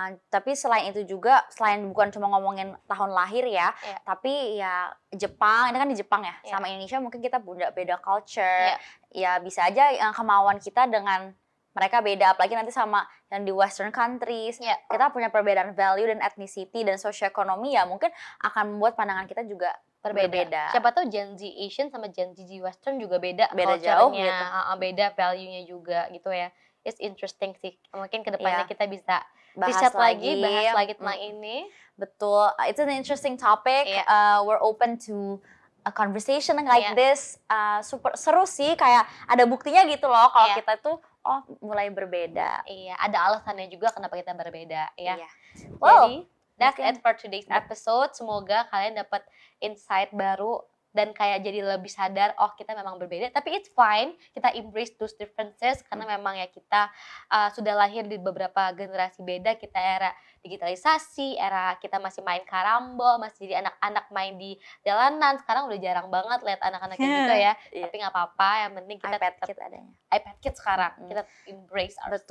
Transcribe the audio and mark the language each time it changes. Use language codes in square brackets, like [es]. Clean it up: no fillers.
[id] Tapi selain itu juga, selain bukan cuma ngomongin tahun lahir ya, tapi ya Jepang, ini kan di Jepang ya, sama Indonesia mungkin kita beda culture, ya bisa aja yang kemauan kita dengan mereka beda, apalagi nanti sama yang di Western countries, kita punya perbedaan value dan ethnicity dan sosioekonomi, ya mungkin akan membuat pandangan kita juga berbeda. Siapa tahu Gen Z Asian sama Gen Z Western juga beda jauh gitu. Beda value-nya juga gitu ya. [en] It's interesting [id] sih. Mungkin kedepannya kita bisa bahas lagi tentang ini. [en] Betul, it's an interesting topic. We're open to a conversation like this. [id] Super seru sih, kayak ada buktinya gitu loh kalau kita tuh mulai berbeda. Iya, ada alasannya juga kenapa kita berbeda ya. Wow. [en] Jadi that's it for today's episode. [id] Semoga kalian dapat insight baru dan kayak jadi lebih sadar, oh kita memang berbeda, tapi it's fine, kita [en] embrace those differences, [id] karena memang ya kita sudah lahir di beberapa generasi beda, kita era digitalisasi, era kita masih main karambol, masih jadi anak-anak main di jalanan, sekarang udah jarang banget lihat anak-anak kayak gitu ya, tapi nggak apa-apa, yang penting kita iPad Kids sekarang, kita embrace ourselves.